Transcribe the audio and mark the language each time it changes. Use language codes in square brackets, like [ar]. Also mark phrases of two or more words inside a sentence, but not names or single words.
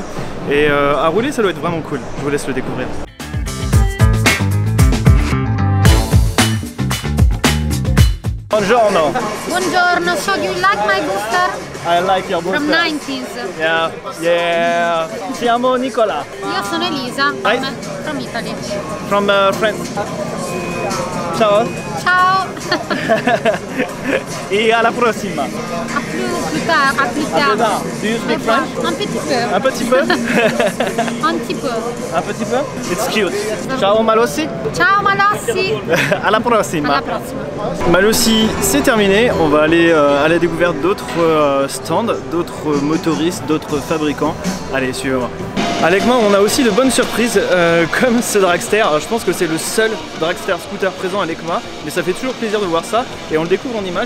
[fr] Et à rouler ça doit être vraiment cool. Je vous laisse le découvrir. [it] Buongiorno. Buongiorno, [en] so you like my booster? I like your booster. From 90s. Yeah, yeah. [it] Siamo Nicola. Io sono Elisa, [en] Hi. from Italy. From France. [it] Ciao. Ciao. [fr] Et à la prossima. À plus tard, à plus tard. tard. [en] Do you speak French? [fr] Un petit peu. Un petit peu. Un petit peu. Un petit peu. [en] It's cute. [it] Ciao Malossi. Ciao Malossi. [fr] À la prossima. À la prossima. Malossi, c'est terminé. On va aller à la découverte d'autres stands, d'autres motoristes, d'autres fabricants. Allez, suivez-moi. À l'EICMA, on a aussi de bonnes surprises comme ce dragster. Alors, je pense que c'est le seul dragster scooter présent à l'EICMA, mais ça fait toujours plaisir de voir ça et on le découvre en image.